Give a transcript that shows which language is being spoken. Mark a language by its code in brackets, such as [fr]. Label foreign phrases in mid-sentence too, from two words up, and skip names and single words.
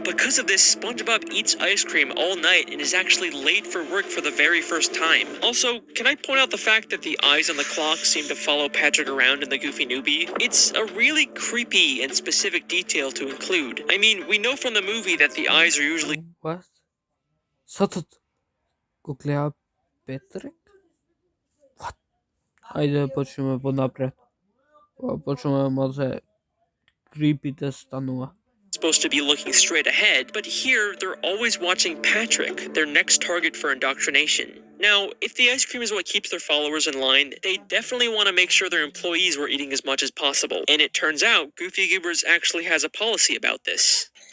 [en] Because of this, SpongeBob eats ice cream all night and is actually late for work for the very first time. Also, can I point out the fact that the eyes on the clock seem to follow Patrick around in the Goofy Newbie? It's a really creepy and specific detail to include. I mean, we know from the movie that the eyes are usually What? [mk] Сатот го гледа Петрик? What? Ајде почнеме понапред. Почнеме може creepy да станува. [en] supposed to be looking straight ahead, but here they're always watching Patrick, their next target for indoctrination. Now, if the ice cream is what keeps their followers in line, they definitely want to make sure their employees were eating as much as possible. And it turns out Goofy Goobers actually has a policy about this.